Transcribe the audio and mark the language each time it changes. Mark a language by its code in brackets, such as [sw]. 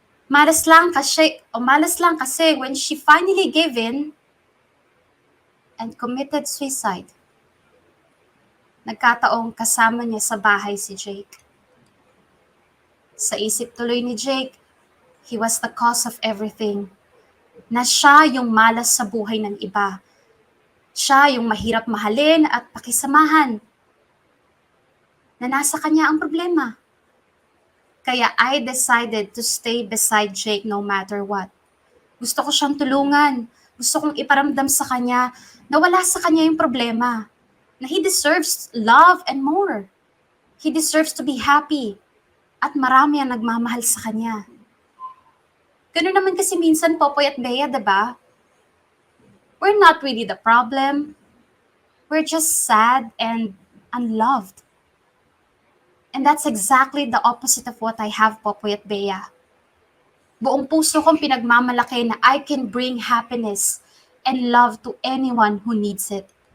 [tl] Malas lang kasi [en] when she finally gave in and committed suicide, [tl] nagkataong kasama niya sa bahay si Jake. Sa isip tuloy ni Jake, [en] he was the cause of everything. [tl] Na siya yung malas sa buhay ng iba. Siya yung mahirap mahalin at pakisamahan. Na nasa kanya ang problema. [en] Kaya I decided to stay beside Jake no matter what. [tl] Gusto ko siyang tulungan. Gusto kong iparamdam sa kanya na wala sa kanya yung problema. [en] Na he deserves love and more. He deserves to be happy. [tl] At marami ang nagmamahal sa kanya. Ganun naman kasi minsan, Popoy at Bea, diba? [en] We're not really the problem. We're just sad and unloved. And that's exactly the opposite of what I have, Popoy at Bea. [tl] Buong puso kong pinagmamalaki na [en] I can bring happiness and love to anyone who needs it.